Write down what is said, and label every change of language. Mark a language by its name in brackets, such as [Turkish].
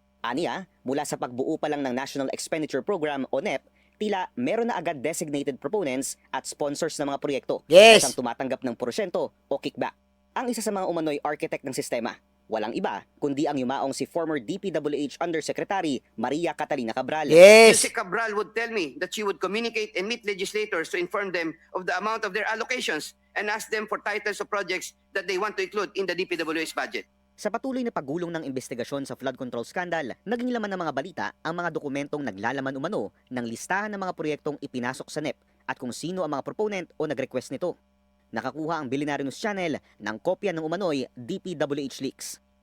[Filipino] Aniya, mula sa pagbuo pa lang ng National Expenditure Program o NEP, tila meron na agad designated proponents at sponsors ng mga proyekto [English] Yes. [Filipino] na siyang tumatanggap ng porsyento o kickback. Ang isa sa mga umano'y architect ng sistema, walang iba kundi ang yumaong si former DPWH Undersecretary Maria Catalina Cabral. [English] Yes. Yusek Cabral would tell me that she would communicate and meet legislators to inform them of the amount of their allocations and ask them for titles of projects that they want to include in the DPWH budget. [Filipino] Sa patuloy na paggulong ng investigasyon sa flood control scandal, naging laman ng mga balita ang mga dokumentong naglalaman umano ng listahan ng mga proyektong ipinasok sa NEP at kung sino ang mga proponent o nag-request nito. Nakakuha ang Billionaire News Channel ng kopya ng umano'y DPWH leaks.